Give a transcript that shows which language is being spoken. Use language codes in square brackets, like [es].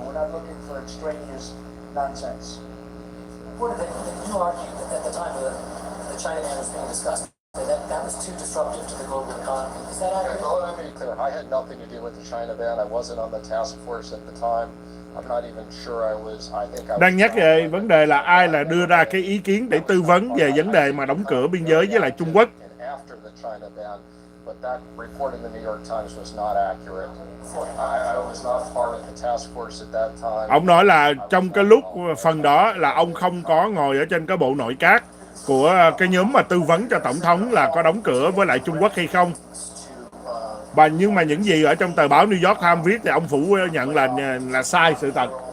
[en] We're not looking for extraneous nonsense. What did you argue at the time of the China ban was being discussed? that was too disruptive to the global economy. Is that accurate? Let me be clear. I had nothing to do with the China ban. I wasn't on the task force at the time. I'm not even sure I was. I think I was [vi] Đang nhắc về vấn đề là ai là đưa ra cái ý kiến để tư vấn về vấn đề mà đóng cửa biên giới với lại Trung Quốc. [en] After the China ban, but that report in the New York Times was not accurate. I was not part of the task force at that time. [vi] Ông nói là trong cái lúc phần đó là ông không có ngồi ở trên cái bộ nội các của cái nhóm mà tư vấn cho tổng thống là có đóng cửa với lại Trung Quốc hay không. Và nhưng mà những gì ở trong tờ báo New York Times viết thì ông phủ nhận là sai sự thật.